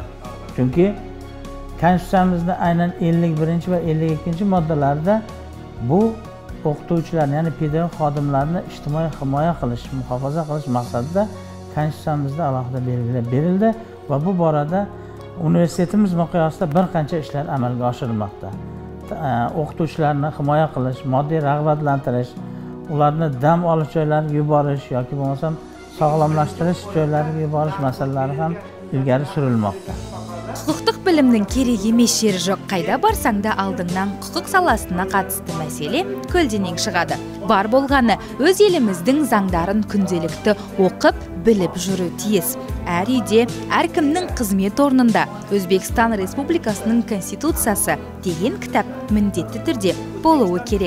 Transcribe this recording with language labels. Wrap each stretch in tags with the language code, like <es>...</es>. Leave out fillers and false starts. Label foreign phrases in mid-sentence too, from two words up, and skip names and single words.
<uz>Chunki konstitutsiyamizda aynan 51 va 52 moddalarda bu o'qituvchilarni, ya'ni pedagog xodimlarni ijtimoiy himoya qilish, muhofaza qilish maqsadida konstitutsiyamizda alohida belgilab berildi va bu borada universitetimiz miqyosida bir qancha ishlar amalga oshirilmoqda. O'qituvchilarni himoya qilish, moddiy rag'batlantirish, ularni dam olish joylariga yuborish yoki bo'lmasam sog'lomlashtirish joylariga yuborish masalalari ham ilgari surilmoqda.</uz> <kk>Құқықтық білімнің керек емес жері жоқ, қайда барсаңда алдыңнан құқық саласына қатысты мәселе көлденең шығады. Бар болғаны өз еліміздің заңдарын күнделікті оқып, біліп жүру тиіс. Әр үйде, әркімнің қызмет орнында Өзбекстан Республикасының Конституциясы деген кітап міндетті түрде болуы керек.</kk>